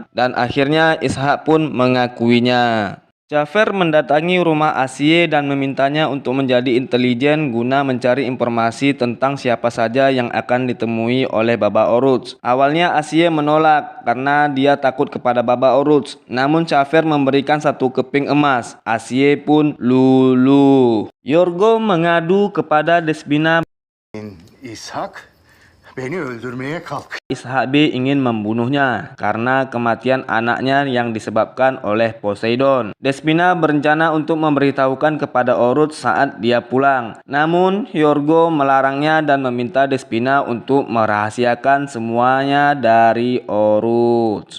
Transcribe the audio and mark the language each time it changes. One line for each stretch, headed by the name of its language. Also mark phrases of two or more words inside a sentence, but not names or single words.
Indonesian: Dan akhirnya Ishak pun mengakuinya. Ja'far mendatangi rumah Asye dan memintanya untuk menjadi intelijen guna mencari informasi tentang siapa saja yang akan ditemui oleh Baba Oruç. Awalnya Asye menolak karena dia takut kepada Baba Oruç. Namun Ja'far memberikan 1 keping emas. Asye pun luluh. Yorgo mengadu kepada Despina.
Turkish: İshak beni öldürmeye kalk.
Indonesian: Ishak B ingin membunuhnya karena kematian anaknya yang disebabkan oleh Poseidon. Despina berencana untuk memberitahukan kepada Oruç saat dia pulang. Namun Yorgo melarangnya dan meminta Despina untuk merahasiakan semuanya dari Oruç.